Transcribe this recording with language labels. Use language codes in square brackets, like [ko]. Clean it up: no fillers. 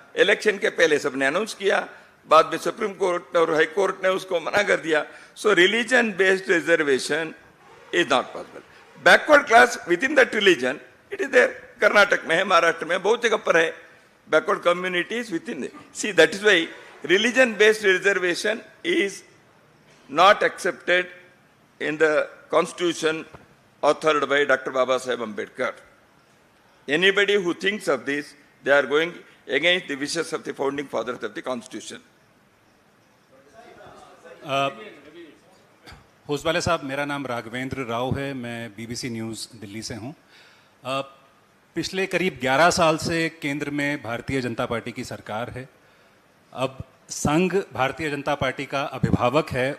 [hi] Election के पहले सबने अनाउंस किया, बाद में सुप्रीम कोर्ट और हाई कोर्ट ने उसको मना कर दिया. [en] So religion based reservation is not possible. Backward class within that religion it is there. [hi] Karnataka में है, महाराष्ट्र में बहुत जगह पर है [en] Backward communities within. See that is why religion based reservation is not accepted in the constitution authored by Dr. Baba Saheb Ambedkar. Anybody who thinks of this, they are going against the wishes of the founding fathers of the constitution. [hi] Hosabale साहब, मेरा नाम राघवेंद्र राव है, मैं BBC news Delhi से हूँ. पिछले करीब 11 साल से केंद्र में भारतीय जनता पार्टी की सरकार है. अब संघ भारतीय जनता पार्टी का अभिभावक है.